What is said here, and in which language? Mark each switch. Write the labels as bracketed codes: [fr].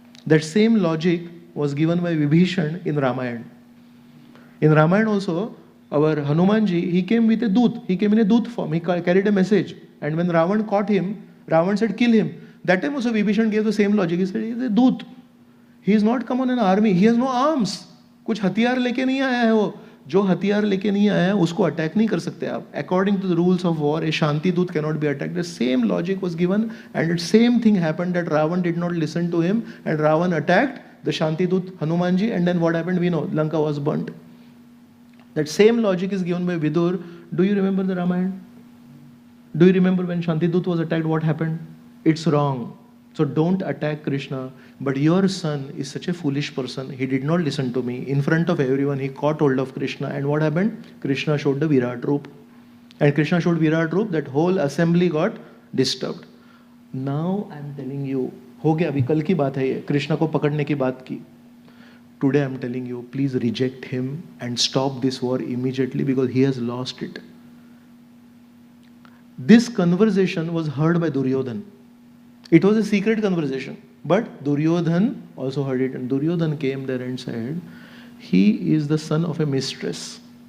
[en] That same logic was given by Vibhishan in Ramayana. In Ramayana also, our Hanumanji, he came with a Dut. He came in a Dut form. He carried a message. And when Ravan caught him, Ravan said, kill him. That time also Vibhishan gave the same logic. He said, he is a Dut. He is not come on an army. He has no arms. [hi] कुछ हथियार लेके नहीं आया है वो. जो हथियार लेके नहीं आया है उसको अटैक नहीं कर सकते आप. [en] According to the rules of war, a Shanti Dut cannot be attacked. The same logic was given and the same thing happened, that Ravan did not listen to him and Ravan attacked the Shanti Dut Hanumanji, and then what happened we know. Lanka was burnt. That same logic is given by Vidur. Do you remember the Ramayana? Do you remember when Shanti Dut was attacked, what happened? It's wrong. So don't attack Krishna. But your son is such a foolish person. He did not listen to me. In front of everyone, he caught hold of Krishna. And what happened? Krishna showed the Virat Roop. And Krishna showed Virat Roop, that whole assembly got disturbed. Now I'm telling you, [hi] हो गया अभी कल की बात है ये, कृष्ण को पकड़ने की बात की. [en] Today I'm telling you, please reject him and stop this war immediately because he has lost it. This conversation was heard by Duryodhan. It was a secret conversation, but Duryodhan also heard it, and Duryodhan came there and said, he is the son of a mistress.